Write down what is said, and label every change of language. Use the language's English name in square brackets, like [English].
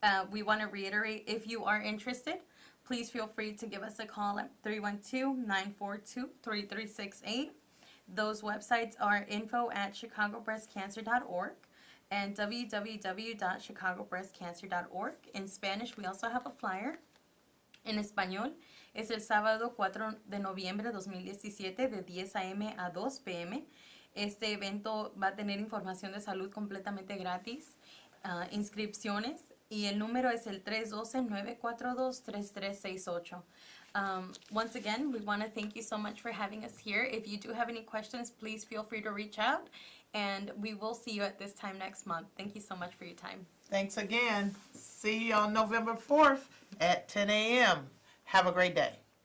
[English] We want to reiterate, if you are interested, please feel free to give us a call at 312-942-3368. Those websites are info@chicagobreastcancer.org and www.chicagobreastcancer.org. In Spanish, we also have a flyer. [Spanish] En español, es el sábado 4 de noviembre de 2017 de 10 a.m. a 2 p.m. Este evento va a tener información de salud completamente gratis, inscripciones, y el número es el 312-942-3368. [English] Once again, we want to thank you so much for having us here. If you do have any questions, please feel free to reach out, and we will see you at this time next month. Thank you so much for your time. Thanks again. See you on November 4th at 10 a.m. Have a great day.